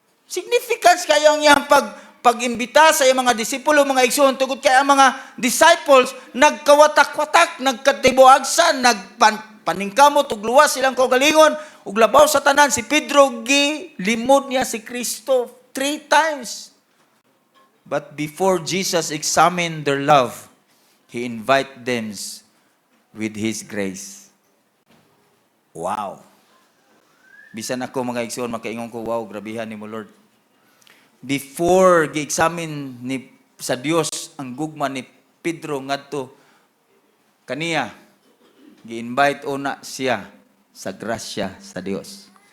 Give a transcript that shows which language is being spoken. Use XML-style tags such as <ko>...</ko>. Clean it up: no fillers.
<ceb>Significance kayo ang iyang pag-imbita sa iyang mga disipulo, mga igsoon, tugod kaya ang mga disciples, nagkawatak-watak, nagkatibuagsan, nagpaningkamot, ugluwas silang kaugalingon, uglabaw sa tanan, si Pedro, limod niya si Kristo 3 times.</ceb> <en>But before Jesus examined their love, He invited them with His grace. Wow!</en> <ceb>Bisan ako mga igsoon, makaingon ko, wow, grabihan ni mo Lord. Before gi-examine sa Dios ang gugma ni Pedro ngadto kaniya, gi-invite una siya sa grasya sa Dios.</ceb>